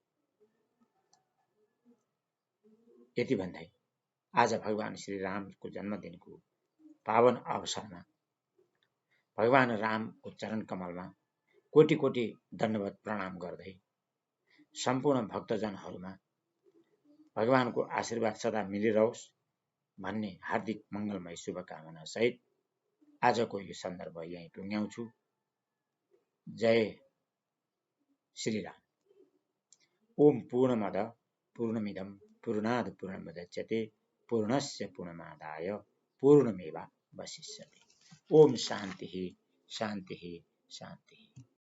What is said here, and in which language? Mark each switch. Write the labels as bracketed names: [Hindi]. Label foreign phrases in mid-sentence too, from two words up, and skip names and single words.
[Nepali] यति भन्दै आज भगवान श्री रामको जन्मदिनको पावन अवसरमा भगवान रामको चरण कमलमा कोटि कोटि दण्डवत प्रणाम गर्दै सम्पूर्ण भक्तजनहरूमा भगवानको आशीर्वाद सदा मिलिरहोस् भन्ने हार्दिक मङ्गलमय शुभकामना सहित आजको यो सन्दर्भ यहीँ टुङ्ग्याउँछु। जय श्री राम। [Sanskrit] ओम पूर्णमद पूर्णमिदं पूर्णात् पूर्णमुदच्यते पूर्णस्य पूर्णमादाय पूर्णमेवावशिष्यते। ओम शान्तिः शान्तिः शान्तिः।